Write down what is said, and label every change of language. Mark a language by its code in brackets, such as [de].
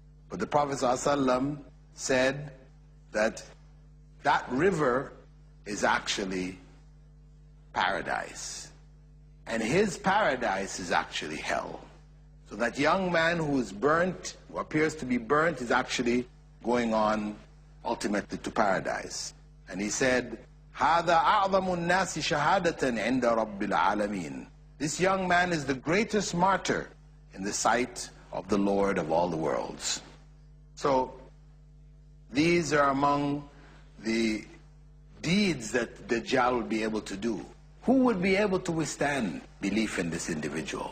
[en] But the Prophet ﷺ said that that river is actually paradise, and his paradise is actually hell. So that young man who is burnt, who appears to be burnt, is actually going on ultimately to paradise. And he said, [ar] هَذَا أَعْظَمُ النَّاسِ شَهَادَةً عِنْدَ رَبِّ الْعَالَمِينَ. [en] This young man is the greatest martyr in the sight of the Lord of all the worlds. So these are among the deeds that Dajjal will be able to do. Who would be able to withstand belief in this individual?